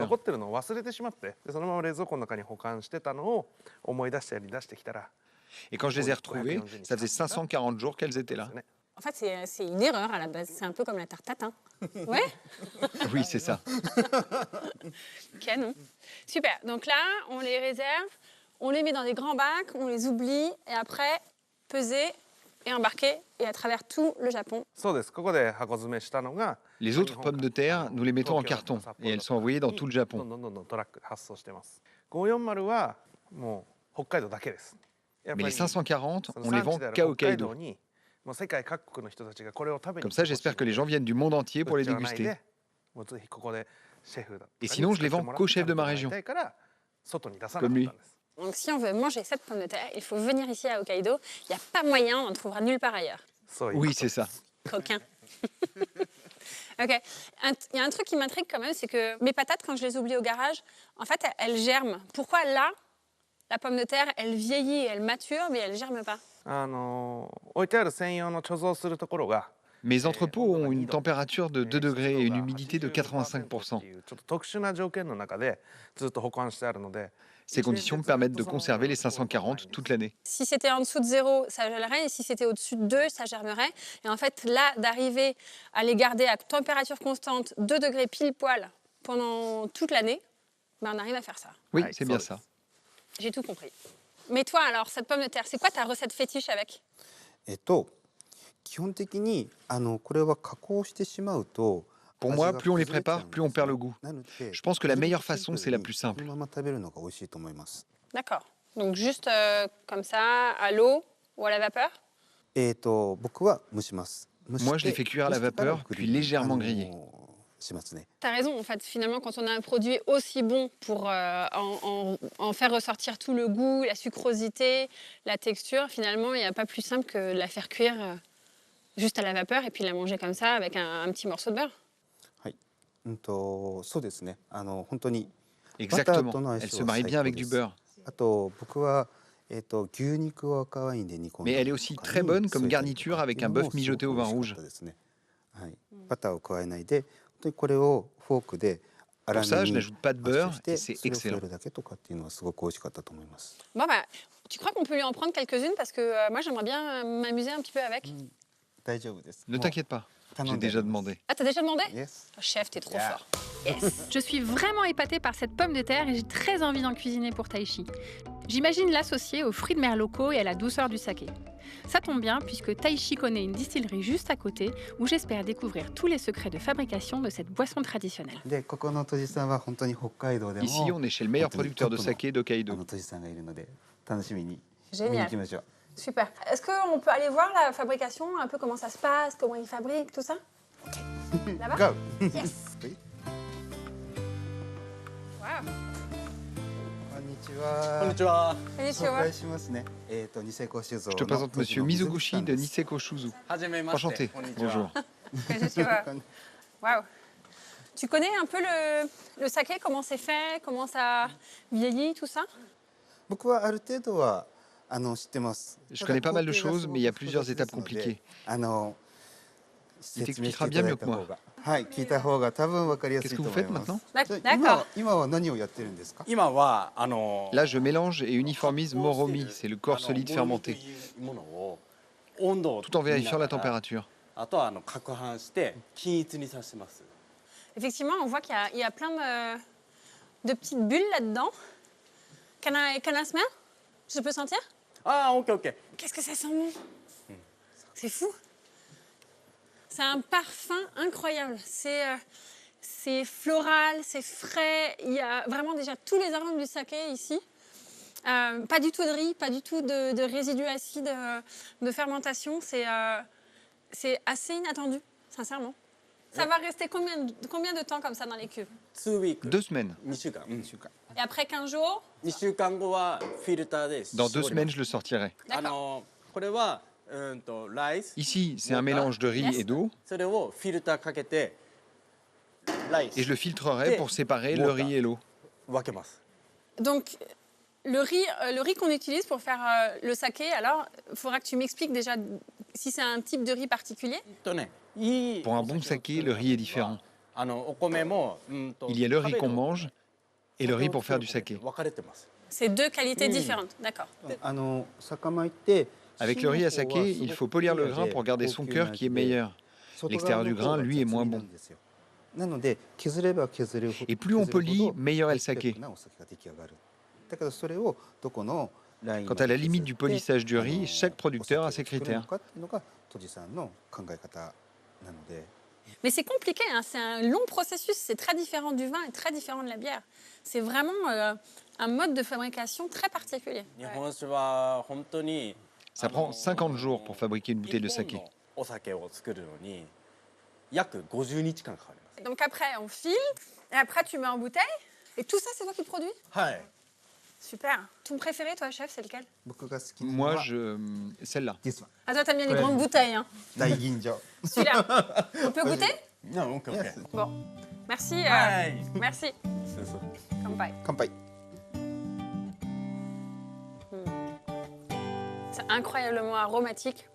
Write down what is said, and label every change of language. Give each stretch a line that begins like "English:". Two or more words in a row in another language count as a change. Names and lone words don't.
Japanese: 残ってるのを忘れてしまってでそのまま冷蔵庫の中に保管してたのを思い出したり出してきたら
French: Et quand je les ai retrouvées, ça faisait 540 jours qu'elles étaient là.
Japanese: ね
French: En fait, c'est une erreur à la base. C'est un peu comme la tarte tatin. Ouais. Oui, c'est ça. Canon. Super. Donc là, on les réserve, on les met dans des grands bacs, on les oublie et après peser et embarquer et à travers tout le Japon.
Japanese: そうですここで箱詰めしたのが
French: Les autres pommes de terre, nous les mettons en carton et elles sont envoyées dans tout le
Japanese: どん
French: Japon.
Japanese: どんどんどんトラックで発送してます540はもう北海道だけですやっ
French: Mais
Japanese: ぱ
French: les
Japanese: り
French: 540,
Japanese: その
French: on les
Japanese: 産
French: vend
Japanese: 地である
French: qu'à
Japanese: 北海道
French: Hokkaido.
Japanese: にもう世界各国の人たちがこれを食べに
French: Comme ça, j'espère que les gens viennent du monde entier pour les
Japanese: こっちはない
French: déguster.
Japanese: でもうぜひここでシェフだったり
French: Et sinon, je les vends
Japanese: 作ってもらって
French: qu'aux chefs de ma
Japanese: 食べてもらいたいから外に出さなかったんです
French: Donc si on veut manger cette pomme de terre, il faut venir ici à Hokkaido. Il n'y a pas moyen, on ne trouvera nulle part ailleurs.
Japanese: そういう
French: Oui, c'est ça. Coquin. Ok. Il y a un truc qui m'intrigue quand même, c'est que mes patates, quand je les oublie au garage, en fait, elles germent. Pourquoi là, la pomme de terre, elle vieillit, elle mature, mais elle germe pas?
Japanese: 置いてある専用の貯蔵するところが
French: Mes entrepôts ont une température de 2 degrés et une humidité de 85%.
Japanese: っていうちょっと特殊な条件の中でずっと保管してあるので
French: Ces conditions me permettent de conserver les 540 toute l'année. Si c'était en dessous de 0, ça gèlerait, et si c'était au-dessus de 2, ça germerait. Et en fait, là, d'arriver à les garder à température constante, 2 degrés pile poil, pendant toute l'année, ben, on arrive à faire ça. Oui, Ouais, c'est ça bien aussi. ça. J'ai tout compris. Mais toi, alors, cette pomme de terre, c'est quoi ta recette fétiche avec?
Japanese: 基本的にこれは加工してしまうと
French: Pour moi,
Japanese: 味が
French: plus on les
Japanese: 崩れちゃうん
French: prépare,
Japanese: です
French: plus on perd le goût.
Japanese: なので
French: Je pense que la meilleure
Japanese: なるべく
French: façon, c'est la plus
Japanese: シンプ
French: simple.
Japanese: ルにそのまま食べるのが美味しいと思います。
French: D'accord. Donc juste comme ça, à l'eau ou à la vapeur?
Japanese: 僕は蒸します。蒸して
French: Moi, je les fais cuire à la
Japanese: 蒸してから
French: vapeur,
Japanese: グリ
French: puis
Japanese: ル
French: légèrement griller.
Japanese: しますね。
French: T'as raison, en fait, finalement, quand on a un produit aussi bon pour en faire ressortir tout le goût, la sucrosité, la texture, finalement, il n'y a pas plus simple que de la faire cuire juste à la vapeur et puis la manger comme ça avec un petit morceau de beurre.
Japanese: はい。そうですね。本当に
French: Exactement.
Japanese: との相
French: Elle
Japanese: 性
French: se
Japanese: は
French: marie
Japanese: 最
French: bien
Japanese: 高
French: avec
Japanese: で
French: du
Japanese: す。
French: beurre.
Japanese: あと僕は牛肉を赤ワインで煮込ん
French: Mais
Japanese: だ
French: elle
Japanese: り
French: est
Japanese: と
French: aussi
Japanese: か
French: très
Japanese: に
French: bonne comme
Japanese: 添えたりと
French: garniture
Japanese: か
French: avec
Japanese: っていう
French: un
Japanese: のも
French: bœuf mijoté au vin
Japanese: すごく美味
French: rouge.
Japanese: しかったですね。はい。バターを加えないで、本当にこれをフォークで
French: Pour
Japanese: 粗
French: ça,
Japanese: め
French: je
Japanese: に
French: n'ajoute pas de
Japanese: マッ
French: beurre
Japanese: シュして
French: et c'est
Japanese: それを添え
French: excellent.
Japanese: るだけとかっていうのはすごく美味しかったと思います。
French: Bon, bah, tu crois qu'on peut lui en prendre quelques-unes parce que moi, j'aimerais bien m'amuser un petit peu avec.
Japanese: 大丈夫です。
French: Ne t'inquiète pas,
Japanese: 頼
French: j'ai
Japanese: んであ
French: déjà
Japanese: ります
French: demandé. Ah, t'as déjà demandé? Yes. Oh, chef, t'es trop Yeah. fort. Yes. Je suis vraiment épatée par cette pomme de terre et j'ai très envie d'en cuisiner pour Taishi. J'imagine l'associer aux fruits de mer locaux et à la douceur du saké. Ça tombe bien puisque Taishi connaît une distillerie juste à côté où j'espère découvrir tous les secrets de fabrication de cette boisson traditionnelle.
Japanese: でここのとじさんは本当に北海道でも
French: Ici, on est chez le meilleur producteur de saké
Japanese: あ
French: d'Hokkaido.
Japanese: のとじさんがいるので楽しみに見に
French: Génial.
Japanese: 行きましょう。
French: Super. Est-ce qu'on peut aller voir la fabrication, un peu comment ça se passe, comment ils fabriquent, tout ça? Là-bas? Go. Yes.
Japanese: はい Wow. こんにちは。こんにちは。紹介しますね。ニセコ酒造
French: Je te
Japanese: の
French: présente
Japanese: 栃野
French: Monsieur
Japanese: 水口
French: Mizoguchi
Japanese: さん
French: de
Japanese: です
French: Niseko Shuzu.
Japanese: はじめまして。
French: Enchanté.
Japanese: こんにちは。
French: Bonjour. Waouh. Tu connais un peu le saké, comment c'est fait, comment ça vieillit, tout ça?
Japanese: 僕はある程度は知ってます。
French: Je connais pas mal de choses, mais il y a plusieurs étapes compliquées.
Japanese: 説明していただいた方がはい、聞いた方が多分わかりやすい
French: Qu'est-ce
Japanese: と
French: que
Japanese: 思
French: vous
Japanese: い
French: faites
Japanese: ます
French: maintenant
Japanese: じゃあ
French: D'accord.
Japanese: 今は何をやってるんですか？今は
French: Là, je mélange et uniformise Moromi, c'est le corps solide fermenté,
Japanese: ものを温度を
French: tout en vérifiant la
Japanese: 見ながら
French: température.
Japanese: あとは攪拌して均一にさせてます。
French: Effectivement, on voit qu'il y a plein de petites bulles là-dedans.
English: Can I smell?
French: Je peux sentir?
Japanese: ああ、オッケーオッケー。
French: Qu'est-ce que ça sent bon? C'est fou. C'est un parfum incroyable. C'est floral, c'est frais. Il y a vraiment déjà tous les arômes du saké ici. Pas du tout de riz, pas du tout de résidus acides de fermentation. C'est assez inattendu, sincèrement. Ça va rester combien de temps comme ça dans les cuves?
Japanese: 2 ウィーク。
French: 2 semaines.
Japanese: 2週間。
French: Et après 15 jours?
Japanese: 2 週間後はフィルターで。
French: Dans 2 semaines, je le sortirai.
Japanese: これはライス。
French: Ici, c'est un mélange de riz et d'eau,
Japanese: それをフィルターかけてライス
French: et je le filtrerai pour séparer le riz et l'eau.
Japanese: 分けます。
French: Donc, le riz qu'on utilise pour faire le saké, alors, il faudra que tu m'expliques déjà si c'est un type de riz particulier.
Japanese: いい
French: Pour un bon saké, le riz est différent.
Japanese: お米も
French: Il y a le riz qu'on mange et le riz pour faire du saké.
Japanese: 分かれてます。
French: C'est 2 qualités différentes, d'accord.
Japanese: 酒米って
French: Avec le riz à saké, il faut polir le grain pour garder son cœur qui est meilleur. L'extérieur du grain, lui, est moins bon.
Japanese: なので削れば削るほど
French: Et plus on polit, meilleur est le saké.
Japanese: なお酒が出来上がる。だからそれをどこのライン
French: Quant à la limite du polissage du riz, chaque producteur a ses critères.
Japanese: っていうのが杜氏さんの考え方なので。
French: Mais c'est compliqué, hein, c'est un long processus, c'est très différent du vin et très différent de la bière. C'est vraiment un mode de fabrication très particulier.
Japanese: 日本酒は本当に
French: Ça prend 50 jours pour fabriquer une bouteille de
Japanese: 日本
French: saké.
Japanese: のお酒を作るのに約50日間かかります。
French: Donc après, on file, et après, tu mets en bouteille. Et tout ça, c'est toi qui le produis?
Japanese: はい。
French: Super. Ton préféré, toi, chef, c'est lequel?
Japanese: 僕が好きなの
French: Moi,
Japanese: は
French: celle-là.
English: This one.
French: Ah, toi, t'aimes bien les Ouais. grandes bouteilles, hein.
Japanese: 大吟醸。
French: Celui-là. On peut goûter?
Japanese: いや、オッケーオッケー。
French: Bon. Merci.
Japanese: はい。
French: Merci.
Japanese: そうそう。 Kampai. 乾杯。
French: C'est incroyablement aromatique.